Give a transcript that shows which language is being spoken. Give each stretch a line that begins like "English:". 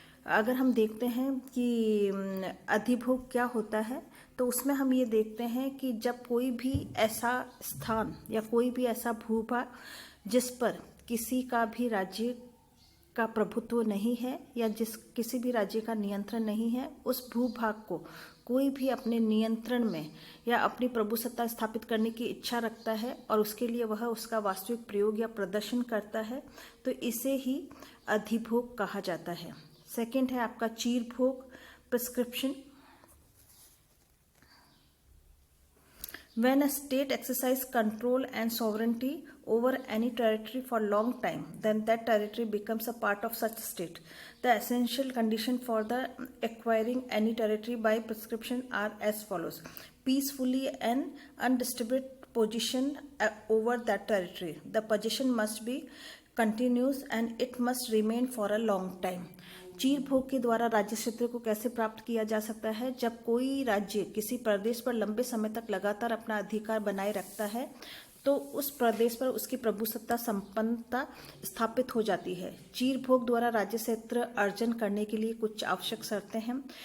Hindi: अगर हम देखते हैं कि अधिभोग क्या होता है तो उसमें हम ये देखते हैं कि जब कोई भी ऐसा स्थान या कोई भी ऐसा भूभाग जिस पर किसी का भी राज्य का प्रभुत्व नहीं है या किसी भी राज्य का नियंत्रण नहीं है, उस भूभाग को कोई भी अपने नियंत्रण में या अपनी प्रभुसत्ता स्थापित करने की इच्छा रखता है और उसके लिए वह उसका वास्तविक प्रयोग या प्रदर्शन करता है, तो इसे ही अधिभोग कहा जाता है। सेकंड है आपका चीर भोग, prescription.
English: When a state exercises control and sovereignty over any territory for long time, then that territory becomes a part of such state. The essential condition for the acquiring any territory by prescription are as follows: peacefully and undisturbed position over that territory. The possession must be continuous and it must remain for a long time.
Hindi: चीर भोग के द्वारा राज्य क्षेत्र को कैसे प्राप्त किया जा सकता है? जब कोई राज्य किसी प्रदेश पर लंबे समय तक लगातार अपना अधिकार बनाए रखता है तो उस प्रदेश पर उसकी प्रभुसत्ता संपन्नता स्थापित हो जाती है। चीर भोग द्वारा राज्य क्षेत्र अर्जन करने के लिए कुछ आवश्यक शर्तें हैं।